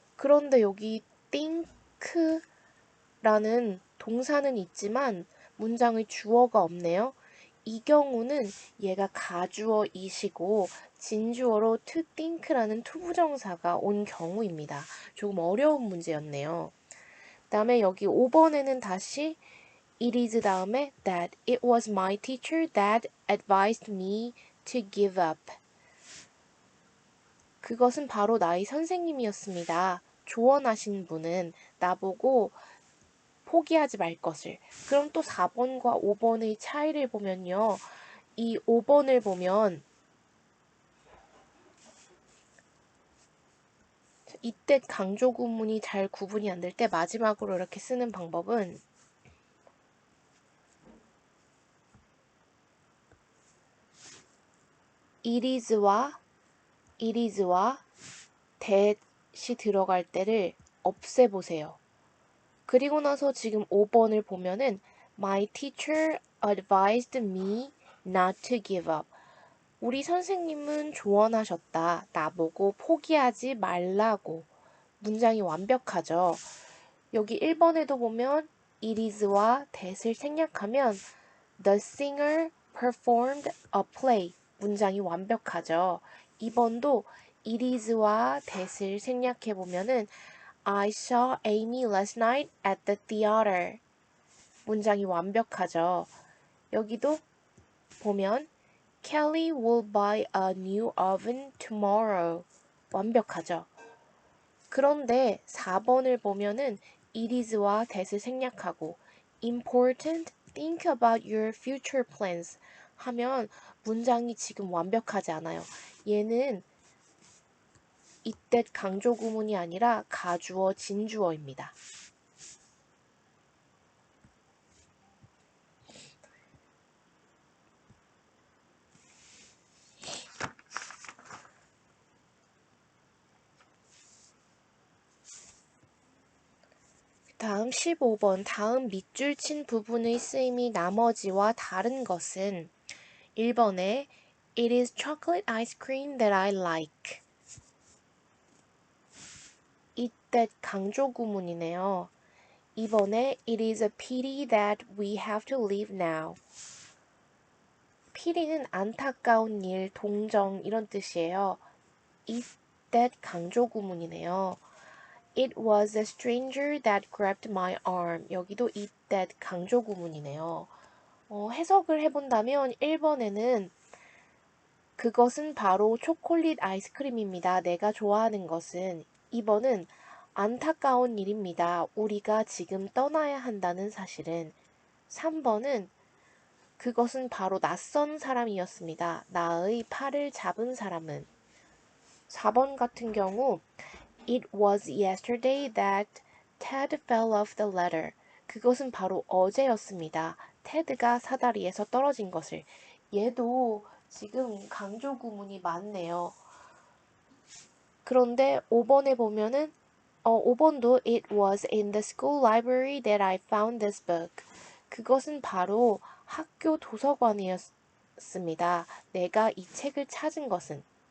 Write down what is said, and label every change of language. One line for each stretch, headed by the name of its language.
Korean: 그런데 여기 think라는 동사는 있지만 문장의 주어가 없네요. 이 경우는 얘가 가주어이시고 진주어로 to think라는 투부정사가 온 경우입니다. 조금 어려운 문제였네요. 그 다음에 여기 5번에는 다시
English: it is
Korean: 다음에
English: that it was my teacher that advised me to give up.
Korean: 그것은 바로 나의 선생님이었습니다. 조언하신 분은 나보고 포기하지 말 것을. 그럼 또 4번과 5번의 차이를 보면요. 이 5번을 보면 이때 강조 구문이 잘 구분이 안 될 때 마지막으로 이렇게 쓰는 방법은 it is와 that이 들어갈 때를 없애보세요. 그리고 나서 지금 5번을 보면은
English: My teacher advised me not to give up.
Korean: 우리 선생님은 조언하셨다. 나보고 포기하지 말라고. 문장이 완벽하죠. 여기 1번에도 보면 it is와 that을 생략하면
English: the singer performed a play.
Korean: 문장이 완벽하죠.
English: 2번도 it is와 that을
Korean: 생략해 보면은
English: I saw Amy last night at the theater.
Korean: 문장이 완벽하죠. 여기도 보면
English: Kelly will buy a new oven tomorrow.
Korean: 완벽하죠. 그런데 4번을 보면은 it is와 that을 생략하고 important,
English: think about your future plans
Korean: 하면 문장이 지금 완벽하지 않아요. 얘는 이때 강조 구문이 아니라 가주어, 진주어입니다. 다음 15번 다음 밑줄 친 부분의 쓰임이 나머지와 다른 것은 1번에
English: It is chocolate ice cream that I like.
Korean: 이때 강조 구문이네요. 2번에
English: It is a pity that we have to leave now.
Korean: pity는 안타까운 일, 동정 이런 뜻이에요. 이때 강조 구문이네요.
English: It was a stranger that grabbed my arm.
Korean: 여기도 이때 강조 구문이네요. 해석을 해본다면 1번에는 그것은 바로 초콜릿 아이스크림입니다. 내가 좋아하는 것은. 2번은 안타까운 일입니다. 우리가 지금 떠나야 한다는 사실은. 3번은 그것은 바로 낯선 사람이었습니다. 나의 팔을 잡은 사람은. 4번 같은 경우
English: It was yesterday that Ted fell off the ladder.
Korean: 그것은 바로 어제였습니다. 테드가 사다리에서 떨어진 것을. 얘도 지금 강조 구문이 많네요. 그런데 5번에 보면은 5번도
English: It was in the school library that I found this book.
Korean: 그것은 바로 학교 도서관이었습니다. 내가 이 책을 찾은 것은.